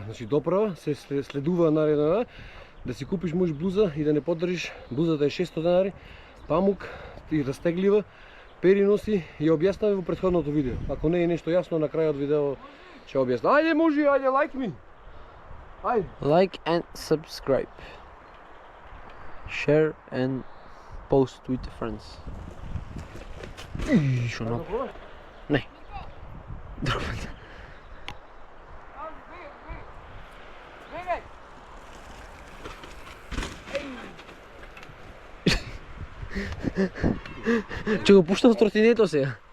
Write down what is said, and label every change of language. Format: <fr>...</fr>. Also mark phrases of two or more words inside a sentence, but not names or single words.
<mk>Значи доправа се следува наредно да си купиш може блуза и да не поддржиш. Блузата е 600 денари, памук и растеглива, пери носи и објаснаме во претходното видео. Ако не е нешто јасно на крајот видео ќе објаснам. Ајде може, ајде лайк ми. Ајде.</mk> <en>Like and subscribe. Share and post with the friends.</en> <mk>Шо на? Не. Друг пат. Ќе го пуштам тротинето сега.</mk>